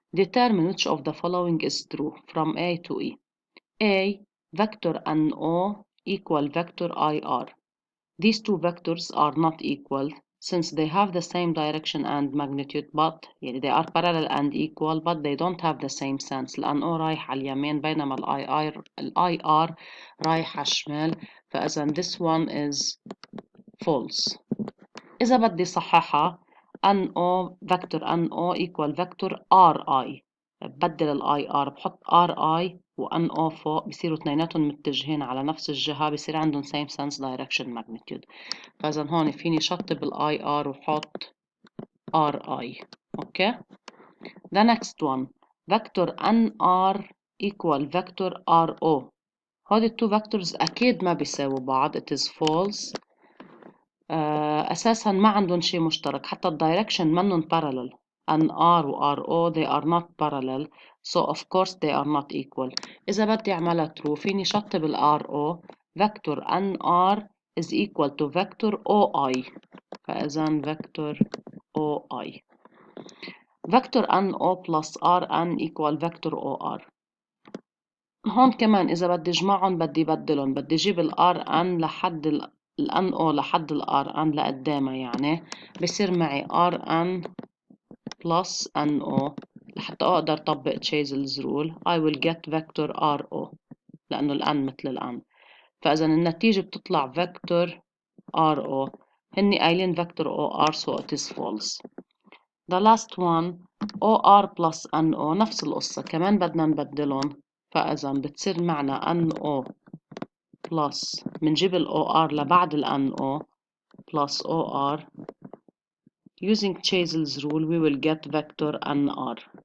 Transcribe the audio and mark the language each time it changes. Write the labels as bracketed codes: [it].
[en] Determine which of the following is true from A to E. A. Vector NO equal vector IR. These two vectors are not equal since they have the same direction and magnitude, but they are parallel and equal, but they don't have the same sense. [ar] لأن O رايح على اليمين بينما ال IR رايح على الشمال، فإذا [en] this one is false. [ar] إذا بدي صححها NO vector NO equal vector RI، بدل ال IR بحط RI و NO فوق بصيروا اثنيناتهم متجهين على نفس الجهة، بصير عندهم [en] same sense direction magnitude. [ar] فإذا هون فيني شطب ال IR وحط RI. [en] Okay. The next one vector NR equal vector RO. [ar] هودي التو vectors أكيد ما بيساووا بعض. [en] It is false. [ar] أساسا ما عندهم شيء مشترك، حتى الدايركشن منهم parallel. [en] NR و RO they are not parallel, so of course they are not equal. [ar] إذا بدي أعملها [en] true [ar] فيني شطب ال [en] RO vector NR is equal to vector OI، [ar] فإذا [en] vector OI. vector NO plus RN equal vector OR. [ar] هون كمان إذا بدي أجمعهم بدي بدلهم، بدي أجيب ال RN لحد ال NO لحد ال RN لقدامها، يعني بصير معي RN plus NO لحتى أقدر طبق Chazel's rule [en] I will get vector RO [ar] لأنه ال N مثل ال N، فإذا النتيجة بتطلع vector RO. هني قايلين vector OR [en] so it is false. The last one OR plus NO [ar] نفس القصة كمان بدنا نبدلهم، فإذا بتصير معنا NO plus منجيب ال OR لبعد ال NO plus OR. [en] Using Chazel's rule we will get vector NR.